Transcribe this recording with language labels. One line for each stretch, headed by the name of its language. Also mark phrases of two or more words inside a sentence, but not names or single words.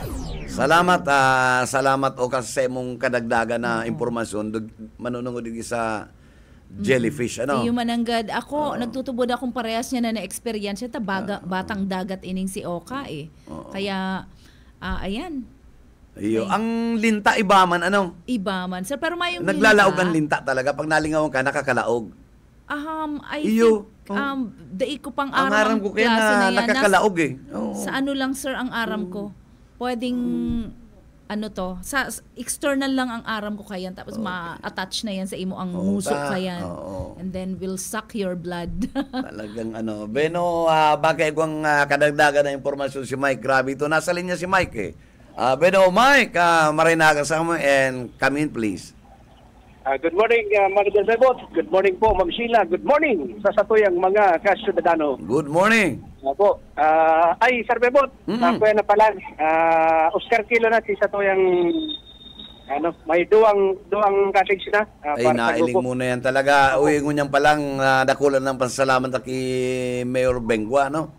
Bikol: Salamat o kasi sa imong kadagdagan na impormasyon manunungod din sa jellyfish, ano? Iyo mananggad. Ako, nagtutubod akong parehas niya na na-experience. Batang dagat ining si Oka eh. Kaya, ayan. Iyo. Ang linta ibaman, ano? Ibaman. Sir, pero mayong naglalaog ang linta talaga. Pag nalingawan ka, nakakalaog.
English: I think,
Bikol: daig ko pang ang aram ko kaya na nakakalaog eh. Sa ano lang, sir, ang aram ko. Pwedeng, sa external lang ang aram ko kayan. Tapos ma-attach na yan sa imo ang musok kayan.
English: And then, will suck your blood.
Bikol: Talagang Beno, bagay kong kadagdagan na impormasyon si Mike. Grabe ito. Nasa linya si Mike eh. Beno, Mike, marinaga sa mo
English: and come in please. Good morning, Manager Bebot. Good morning po, Ma'am Sheila. Good morning
Bikol: sa satuyang mga kasyudadano.
English: Good morning.
Bikol: Po. Sir Bebot, ako na pala. Oscar Kilo na si satuyang may duwang cottage na. Nailing muna yan talaga. Uwi ngunyan palang dakulan ng pasalamat kay Mayor Bengua, no?